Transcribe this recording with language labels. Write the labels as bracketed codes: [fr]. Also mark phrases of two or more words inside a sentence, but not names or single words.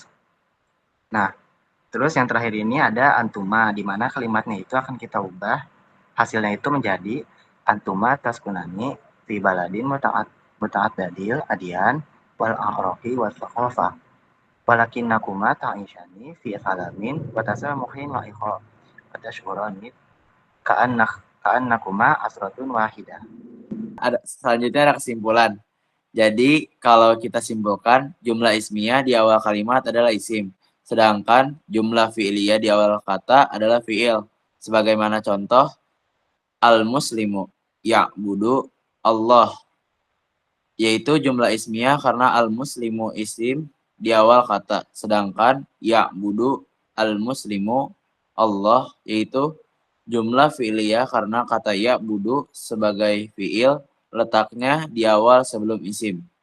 [id] Nah, terus yang terakhir ini ada antuma, di mana kalimatnya itu akan kita ubah. Hasilnya itu menjadi [ar] أنتما تسكنان في بلد متعدد الأديان والأعراق والثقافة ولكنكما تعيشان في سلام وتسامح ووئام وتشعران كأنكما أسرة واحدة. [id] Selanjutnya ada kesimpulan. Jadi kalau kita simpulkan, jumlah ismiyah di awal kalimat adalah isim, sedangkan jumlah fi'liyah di awal kata adalah fi'il. Sebagaimana contoh, [ar] المسلم يعبد الله, [id] yaitu jumlah ismiyah karena al-muslimu isim di awal kata, sedangkan [ar] يعبد المسلم الله, [id] yaitu jumlah fi'liyah karena kata ya'budu sebagai fi'il letaknya di awal sebelum isim.